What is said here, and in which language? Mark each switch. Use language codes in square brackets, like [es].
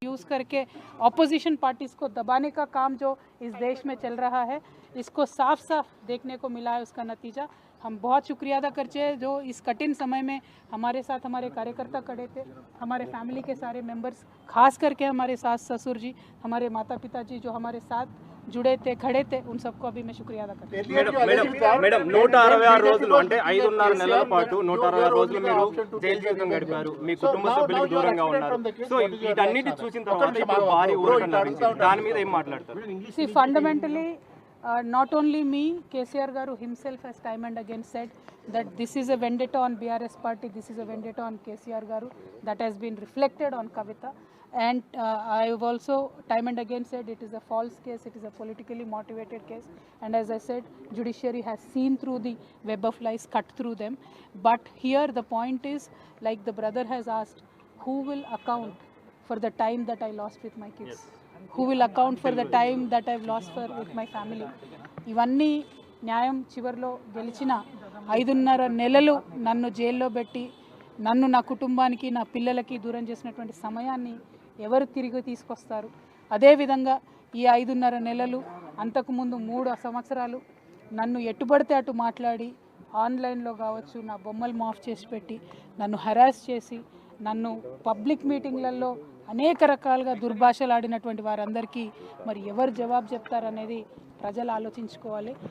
[hi] Use करके opposition parties को दबाने का काम जो इस देश में चल रहा है, इसको साफ साफ देखने को मिला है. उसका नतीजा हम बहुत शुक्रिया अदा करते हैं जो इस कठिन समय में हमारे साथ हमारे कार्यकर्ता खड़े थे, हमारे फैमिली के सारे मेंबर्स, खास करके हमारे सास ससुर जी, हमारे माता पिता जी जो हमारे साथ जुड़े थे, खड़े थे, उन सबको अभी मैं शुक्रिया अदा करती हूँ. [te] మేడం 166 రోజులు అంటే 5.5 నెలల పాటు 160 రోజులు మీరు జైలు జీవితం గడిపారు. మీ కుటుంబ సభ్యులకు దూరంగా ఉన్నారు. సో వీటన్నిటి చూసిన తర్వాత ఇప్పుడు భారీ ఊరట లభించింది. దాని మీద ఏం మాట్లాడతారు? [en] See, fundamentally, not only me, KCR Garu himself has time and again said that this is a vendetta on BRS party, this is a vendetta on KCR Garu, that has been reflected on Kavita. And I have also time and again said it is a false case, it is a politically motivated case. And as I said, judiciary has seen through the web of lies, cut through them. But here the point is, like the brother has asked, who will account for the time that I lost with my kids? Who will account for the time that I've lost with my family? [te] ఇవన్నీ న్యాయం చివరిలో గెలిచిన 5.5 నెలలు నన్ను జైల్లో పెట్టి నన్ను నా కుటుంబానికి నా పిల్లలకి దూరం చేసినటువంటి సమయాన్ని ఎవరు తిరిగి తీసుకొస్తారు? అదేవిధంగా ఈ 5.5 నెలలు, అంతకుముందు 3 సంవత్సరాలు నన్ను ఎట్టుబడితే అటు మాట్లాడి ఆన్లైన్లో కావచ్చు నా బొమ్మలు మాఫ్ చేసి పెట్టి నన్ను హెరాస్ చేసి నన్ను పబ్లిక్ మీటింగ్లలో అనేక రకాలుగా దుర్భాషలు ఆడినటువంటి వారందరికీ మరి ఎవరు జవాబు చెప్తారనేది ప్రజలు ఆలోచించుకోవాలి.